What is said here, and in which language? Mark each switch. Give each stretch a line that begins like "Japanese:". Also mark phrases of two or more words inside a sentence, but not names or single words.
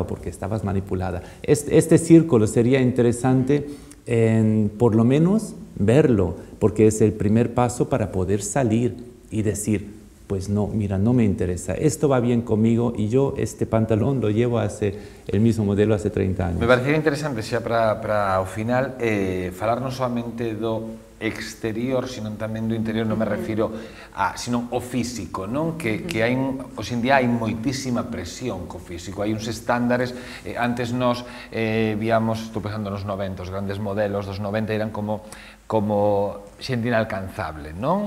Spanish: Porque estabas manipulada. Este círculo sería interesante, por lo menos, verlo, porque es el primer paso para poder salir y decir, pues no, mira, no me interesa, esto va bien conmigo y yo este pantalón lo llevo el mismo modelo hace 30 años.
Galician: Me parecería interesante xa para o final falar non solamente do exterior, sino tamén do interior, non me refiro sino o físico, non? Que hai, hoxe en día hai moitísima presión co físico, hai uns estándares, antes nos víamos, estou pensando nos 90, os grandes modelos dos 90 eran como xente inalcanzable, non?